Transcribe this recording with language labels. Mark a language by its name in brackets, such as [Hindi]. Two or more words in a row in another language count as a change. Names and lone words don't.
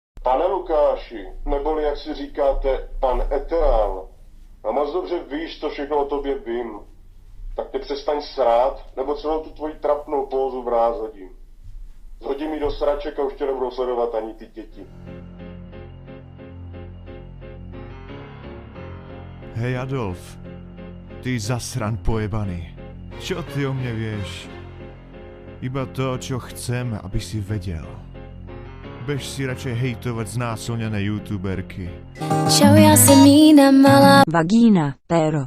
[Czech] Pane Lukáši, neboli jak si říkáte, pan Eterál, a moc dobře víš, co všechno o tobě vím. Tak tě přestaň srát, nebo celou tu tvoji trapnou pózu vráz hodím. Zhodím ji do sraček a už tě nebudou sledovat ani ty děti. Hej Adolf, ty zasran pojebaný. [Slovak] Čo ty o mne vieš? Iba to, čo chcem, aby si vedel. Bež si radšej hejtovať znásilnené youtuberky. [Czech] Čau, já jsem Nína malá, Vagína, péro.